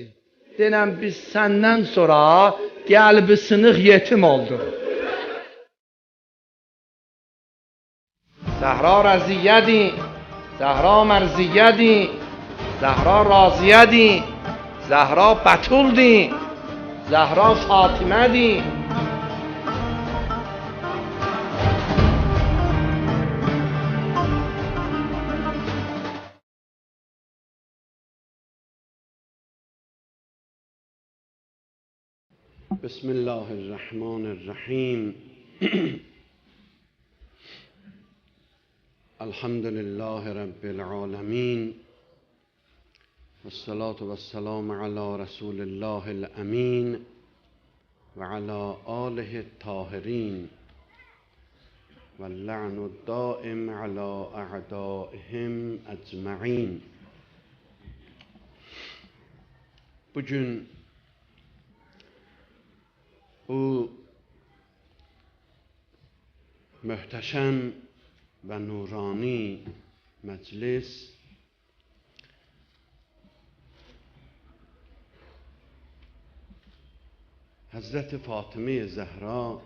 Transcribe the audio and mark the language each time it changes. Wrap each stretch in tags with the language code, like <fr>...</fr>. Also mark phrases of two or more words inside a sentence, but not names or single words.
<az>Denəm biz səndən sonra qəlbi sınıq yetim olduq. Zəhra rəziyyədi, Zəhra mərziyədi, Zəhra raziyədi, Zəhra bətuldi, Zəhra Fatimədi.</az> <ar>بسم الله الرحمن الرحیم. الحمد لله رب العالمین والصلاة والسلام على رسول الله الامین و على آله الطاهرین واللعن الدائم على اعدائهم اجمعین.</ar> <az>Bugün bu möhtəşəm və nurani məclis Həzrəti Fatimə Zəhra</az>